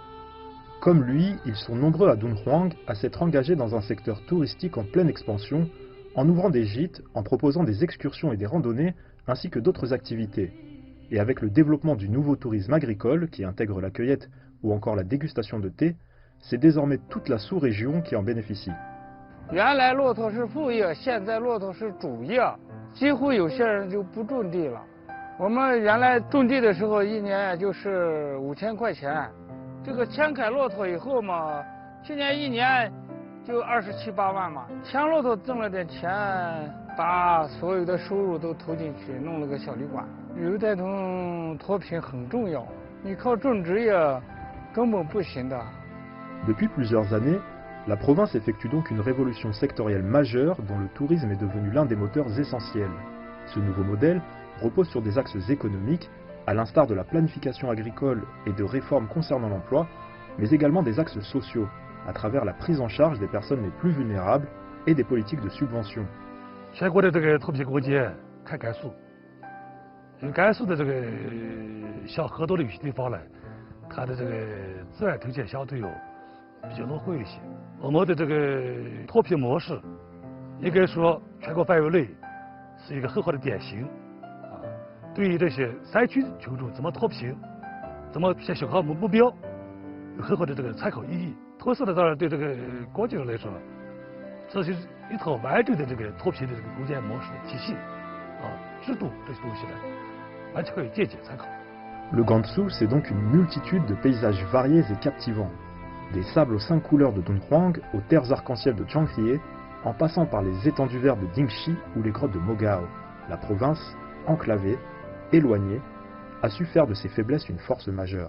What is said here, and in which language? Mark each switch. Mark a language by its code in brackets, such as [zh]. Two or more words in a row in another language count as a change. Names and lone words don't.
[fr] Comme lui, ils sont nombreux à Dunhuang à s'être engagés dans un secteur touristique en pleine expansion, en ouvrant des gîtes, en proposant des excursions et des randonnées, ainsi que d'autres activités. Et avec le développement du nouveau tourisme agricole, qui intègre la cueillette ou encore la dégustation de thé, c'est désormais toute la sous-région qui en bénéficie. [zh] 原来骆驼是副业，现在骆驼是主业，几乎有些人就不种地了。我们原来种地的时候，一年也就是5000块钱。这个牵凯骆驼以后嘛，去年一年就27、8万嘛。牵骆驼挣了点钱，把所有的收入都投进去，弄了个小旅馆。旅游带动脱贫很重要，你靠种植业根本不行的。 [fr] Depuis plusieurs années, la province effectue donc une révolution sectorielle majeure dont le tourisme est devenu l'un des moteurs essentiels. Ce nouveau modèle repose sur des axes économiques, à l'instar de la planification agricole et de réformes concernant l'emploi, mais également des axes sociaux, à travers la prise en charge des personnes les plus vulnérables et des politiques de subvention. [zh] 全国的这个脱贫攻坚看甘肃，因为甘肃的这个像河多的有些地方呢，它的这个自然条件相对比较落后一些。我们的这个脱贫模式，应该说全国范围内是一个很好的典型。对于这些山区群众怎么脱贫，怎么实现小康目标，有很好的这个参考意义。同时呢，当然对这个国际上来说，这是一套完整的这个脱贫的这个攻坚模式的体系，制度这些东西呢，完全可以借鉴参考。 [fr] Le Gansu, c'est donc une multitude de paysages variés et captivants. Des sables aux 5 couleurs de Dunhuang aux terres arc-en-ciel de Chiangkhie, en passant par les étendues vertes de Dingxi ou les grottes de Mogao, la province, enclavée, éloignée, a su faire de ses faiblesses une force majeure.